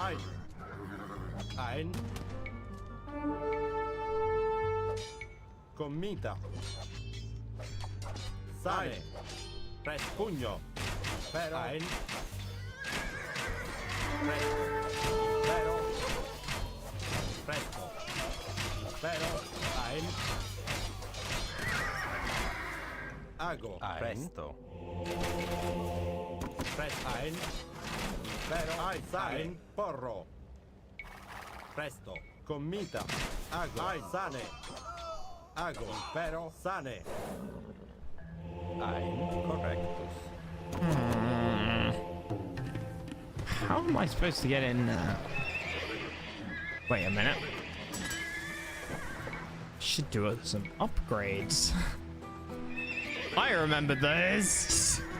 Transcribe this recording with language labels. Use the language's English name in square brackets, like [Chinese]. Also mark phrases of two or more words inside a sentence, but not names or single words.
[Latin] ein, commita, sane, presto, pugno, impero, ein, presto, impero, presto, impero, ein, Ago, presto. Ein, impero, sane, porro. Presto, commita. Ago, sane. Ago, impero, sane. Ein, correctus. [English] How am I supposed to get in there? Wait a minute. Should do some upgrades. I remember this.